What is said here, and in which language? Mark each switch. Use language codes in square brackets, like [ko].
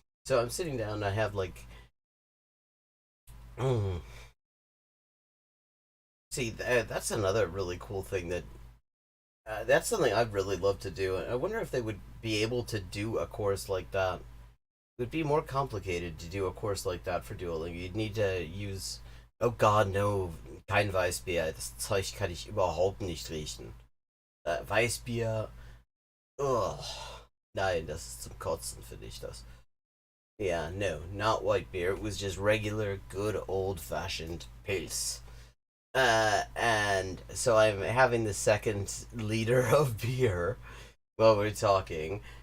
[en] So I'm sitting down, and I have, like, see, that's another really cool thing that's something I'd really love to do. I wonder if they would be able to do a course like that. It would be more complicated to do a course like that for Duolingo. You'd need to use... Oh God, no. [de] Kein Weißbier. Das Zeug kann ich überhaupt nicht riechen. Weißbier... Ugh. Nein, das ist zum Kotzen, finde ich das. [en] Yeah, no, not white beer. It was just regular, good, old-fashioned Pils. And so I'm having the second liter of beer while we're talking.